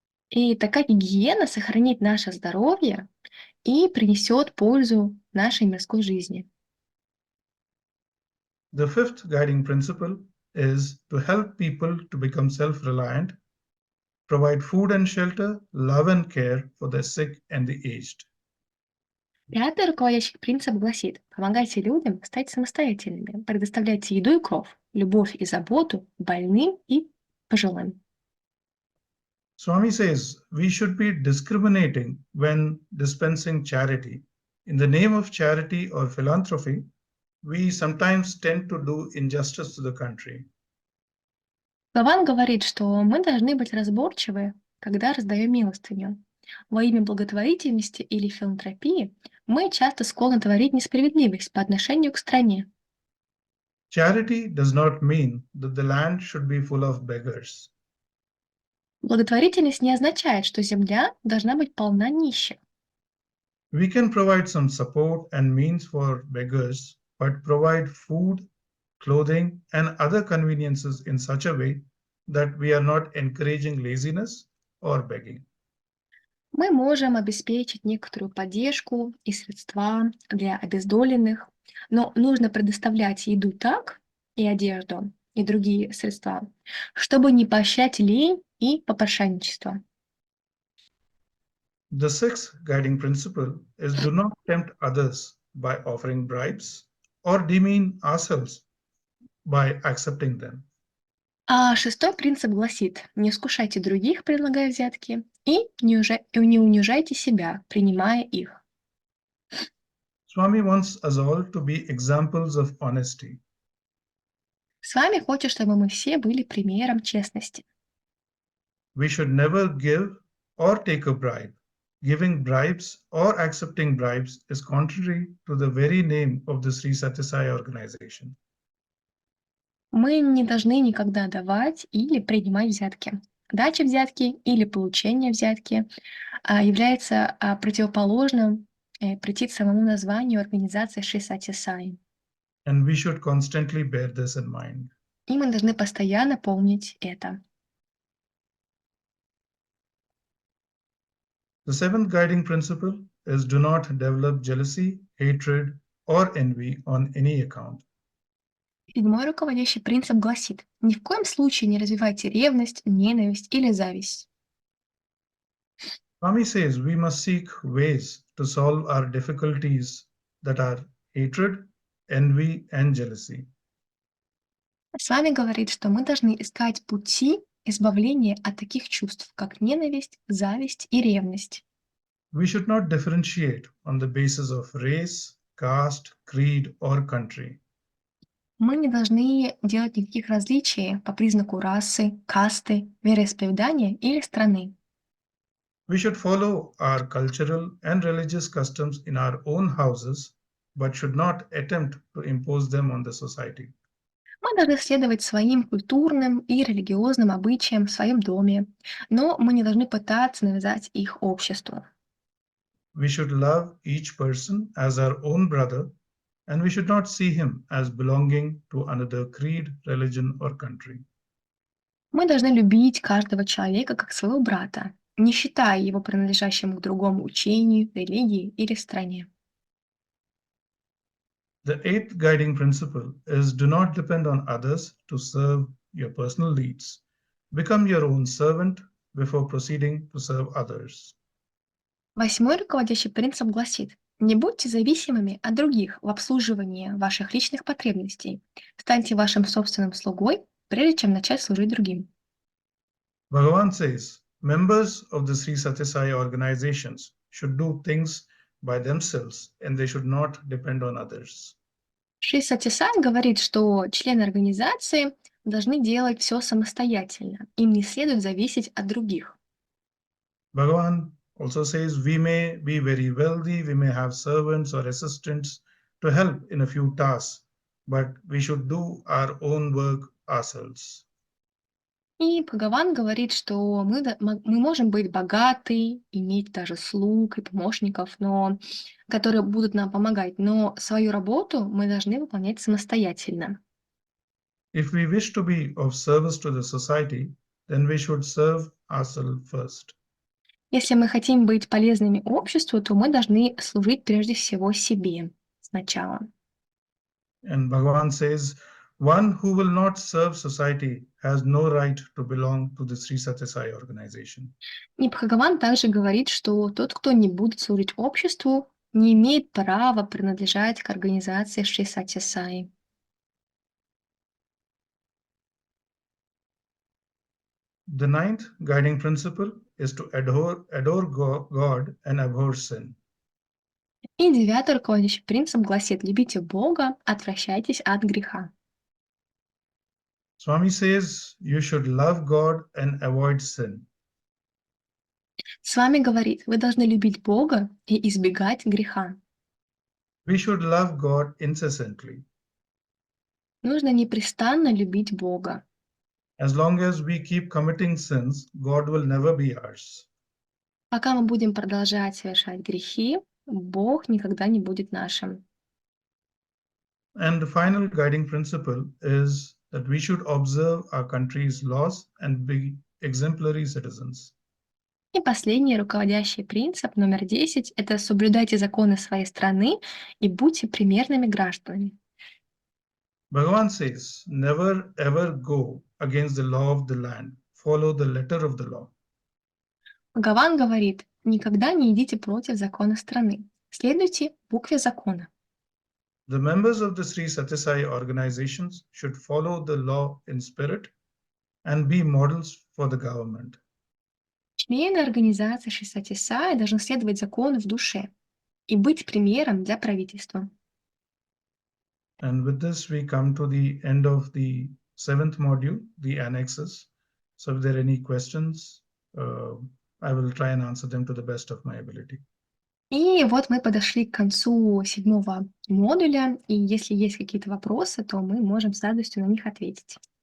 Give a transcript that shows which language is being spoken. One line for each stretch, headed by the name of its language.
Russian: И такая гигиена сохранит наше здоровье и принесет пользу нашей мирской жизни.
English: The fifth guiding principle is to help people to become self-reliant, provide food and shelter, love and care for the sick and the aged.
Russian: Пятый руководящий принцип гласит: помогайте людям стать самостоятельными, предоставляйте еду и кров, любовь и заботу больным и пожилым.
English: Swami says we should be discriminating when dispensing charity. In the name of charity or philanthropy, we sometimes tend to do injustice to the country.
Russian: Бхагаван говорит, что мы должны быть разборчивы, когда раздаем милостыню. Во имя благотворительности или филантропии мы часто склонны творить несправедливость по отношению к стране.
English: Charity does not mean that the land should be full of beggars.
Russian: Благотворительность не означает, что земля должна быть полна нищих.
English: We can provide some support and means for beggars, but provide food, clothing, and other conveniences in such a way that we are not encouraging laziness or begging.
Russian: Мы можем обеспечить некоторую поддержку и средства для обездоленных, но нужно предоставлять еду так, и одежду, и другие средства, чтобы не поощрять лень и попрошайничество.
English: The sixth guiding principle is do not tempt others by offering bribes or demean ourselves by accepting them.
Russian: А шестой принцип гласит: не искушайте других, предлагая взятки, и не унижайте себя, принимая их.
English: Swami wants us all to be examples of honesty.
Russian: С вами хочет, чтобы мы все были примером честности.
English: We should never give or take a bribe. Giving bribes or accepting bribes is contrary to the very name of the Shri Satья Саи organization.
Russian: Мы не должны никогда давать или принимать взятки. Дача взятки или получение взятки является противоположным прийти к самому названию организации Шри Сатья Саи.
English: And we should constantly bear this in mind.
Russian: И мы должны постоянно помнить это.
English: The seventh guiding principle is do not develop jealousy, hatred, or envy on any account.
Russian: Седьмой руководящий принцип гласит: ни в коем случае не развивайте ревность, ненависть или зависть.
English: Swami says we must seek ways to solve our difficulties that are hatred, envy, and jealousy.
Russian: С вами говорит, что мы должны искать пути избавления от таких чувств, как ненависть, зависть и ревность.
English: We should not differentiate on the basis of race, caste, creed, or country.
Russian: Мы не должны делать никаких различий по признаку расы, касты, вероисповедания или страны.
English: We should follow our cultural and religious customs in our own houses, but should not attempt to impose them on the society.
Russian: Мы должны следовать своим культурным и религиозным обычаям в своем доме, но мы не должны пытаться навязать их обществу.
English: We should love each person as our own brother, and we should not see him as belonging to another creed, religion, or country.
Russian: Мы должны любить каждого человека как своего брата, не считая его принадлежащим к другому учению, религии или стране.
English: The eighth guiding principle is do not depend on others to serve your personal needs. Become your own servant before proceeding to serve others.
Russian: 8-й руководящий принцип гласит: не будьте зависимыми от других в обслуживании ваших личных потребностей. Станьте вашим собственным слугой, прежде чем начать служить другим.
English: Bhagavan says, members of the Sri Satya Sai organizations should do things by themselves and they should not depend on others.
Russian: Шри Сатья Саи говорит, что члены организации должны делать все самостоятельно. Им не следует зависеть от других.
English: Bhagavan also says we may be very wealthy, we may have servants or assistants to help in a few tasks, but we should do our own work ourselves.
Russian: И Бхагаван говорит, что мы можем быть богаты, иметь даже слуг и помощников, которые будут нам помогать, но свою работу мы должны выполнять самостоятельно.
English: If we wish to be of service to the society, then we should serve ourselves first.
Russian: Если мы хотим быть полезными обществу, то мы должны служить прежде всего себе сначала.
English: And Bhagavan says, one who will not serve society has no right to belong to the Sri Satya Sai organization.
Russian: И Бхагаван также говорит, что тот, кто не будет служить обществу, не имеет права принадлежать к организации Шри Сатья Саи.
English: The ninth guiding principle is to adore God and abhor sin.
Russian: И 9-й руководящий принцип гласит: любите Бога, отвращайтесь от греха.
English: Swami says you should love God and avoid sin.
Russian: С вами говорит: вы должны любить Бога и избегать греха.
English: We should love God incessantly.
Russian: Нужно непрестанно любить Бога.
English: As long as we keep committing sins, God will never be ours.
Russian: Пока мы будем продолжать совершать грехи, Бог никогда не будет нашим.
English: And the final guiding principle is that we should observe our country's laws and be exemplary citizens.
Russian: И последний руководящий принцип, номер 10, это соблюдайте законы своей страны и будьте примерными гражданами.
English: Bhagavan says, never ever go against the law of the land. Follow the letter of the law.
Russian: Бхагаван говорит: никогда не идите против закона страны. Следуйте букве закона.
English: The members of the Sri Satya Sai organizations should follow the law in spirit and be models for the government.
Russian: Члены организации Шри Сатья Саи должны следовать закону в душе и быть примером для правительства.
English: And with this, we come to the end of the 7th module, the annexes. So if there are any questions, I will try and answer them to the best of my ability.
Russian: И вот мы подошли к концу 7-го модуля, и если есть какие-то вопросы, то мы можем с радостью на них ответить.